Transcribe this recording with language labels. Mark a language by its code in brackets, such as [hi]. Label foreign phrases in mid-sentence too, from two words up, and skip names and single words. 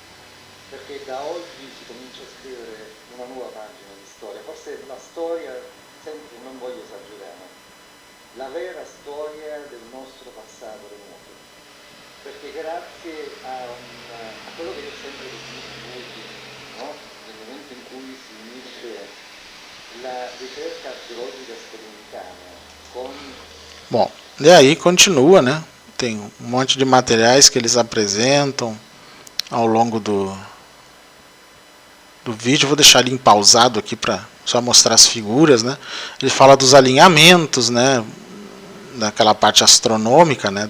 [it] Perché da oggi si comincia a scrivere una nuova pagina di storia, forse la storia, sempre non voglio esagerare, la vera storia del nostro passato remoto, perché grazie a quello che io ho sempre definito voi, no? Nel momento in cui si unisce la ricerca archeologica sperimentale con... [pt] Bom, E aí continua, né? Tem um monte de materiais que eles apresentam ao longo do vídeo. Vou deixar ele pausado aqui para só mostrar as figuras, né? Ele fala dos alinhamentos, né? Daquela parte astronômica, né?